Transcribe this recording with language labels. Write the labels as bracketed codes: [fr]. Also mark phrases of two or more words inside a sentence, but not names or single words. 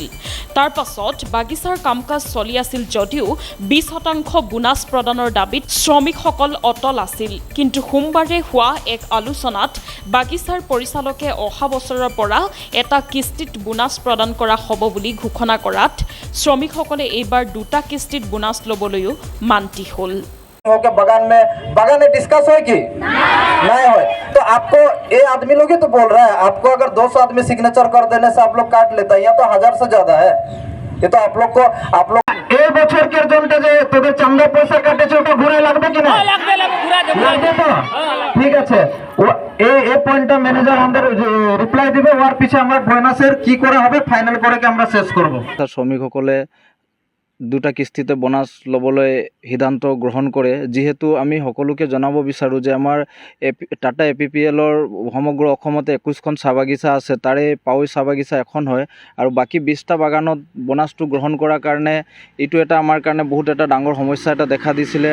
[as] তাৰ পাছত বাগিচাৰ কাম কাজ চলি আছিল যদিও 20% বোনাছ প্ৰদানৰ দাবীত শ্ৰমিকসকল অটল আছিল। কিন্তু সোমবাৰে হোৱা এক আলোচনাত বাগিচাৰ পৰিচালকে অহা বছৰৰ পৰা এটা কিস্তিত বোনাছ প্ৰদান কৰা হ'ব বুলি ঘোষণা কৰাত শ্ৰমিকসকলে এইবাৰ দুটা কিস্তিত বোনাছ ল'বলৈও মান্তি হ'ল। [hi] बगान में डिस्कस हो कि नहीं हो, तो आपको ये आदमी लोग ही तो बोल रहा है। आपको अगर 200 आदमी सिग्नेचर कर देने से आप लोग काट लेता है, या तो 1000 से ज्यादा है। ये तो आप लोग [bn] এই বছর কে জন্য যে তোদের চামড়া পয়সা কাটেছে ওটা ঘুরে লাগবে কি না? লাগবে তো, ঠিক আছে। এই পয়েন্টটা ম্যানেজার আমাদের রিপ্লাই দিবে, ওর পিছে আমরা বোনাসের কি করা হবে ফাইনাল করে কি আমরা শেষ করব। [as] শ্রমিকসকলে দুটা কিস্তিতে বোনাছ ল'বলৈ সিদ্ধান্ত গ্ৰহণ কৰে। যিহেতু আমি সকলোকে জনাব বিচাৰোঁ যে আমাৰ টাটা APPLৰ সমগ্ৰ অসমতে 21খন চাহ বাগিচা আছে, তাৰে পাৱৈ চাহ বাগিচা এখন হয় আৰু বাকী 20টা বাগানত বোনাছটো গ্ৰহণ কৰাৰ কাৰণে এইটো এটা আমাৰ কাৰণে বহুত এটা ডাঙৰ সমস্যা এটা দেখা দিছিলে।